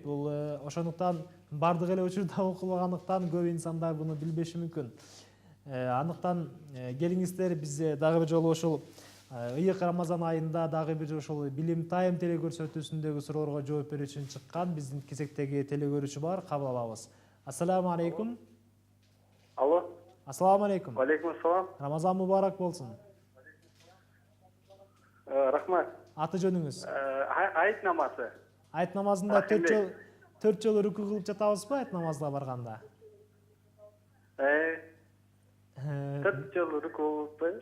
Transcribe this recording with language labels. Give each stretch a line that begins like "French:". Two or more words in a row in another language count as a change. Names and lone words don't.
Kyrgyz: Бул ошондуктан бардык эле учурда окулгандыктан көп инсандар буну билбеши мүмкүн. Андыктан келиңиздер бизде дагы бир жолу ошол ыйык Рамазан айында дагы бир ошол билим тайм телегөрсөтүүсүндөгү суроолорго жооп берүү үчүн чыккан биздин кезектеги телегөрүүчү бар, кабыл алабыз.
Arabic: السلام عليكم. Алло. السلام عليكم. عليكم السلام.
Kyrgyz: Рамазан мубарак болсун. Рахмат. Аты жөнүңүз? Айт намазы. Айт намазында 4 жолу руку кылып жатабызбы айт намазына барганда? 4 жолу руку кылып.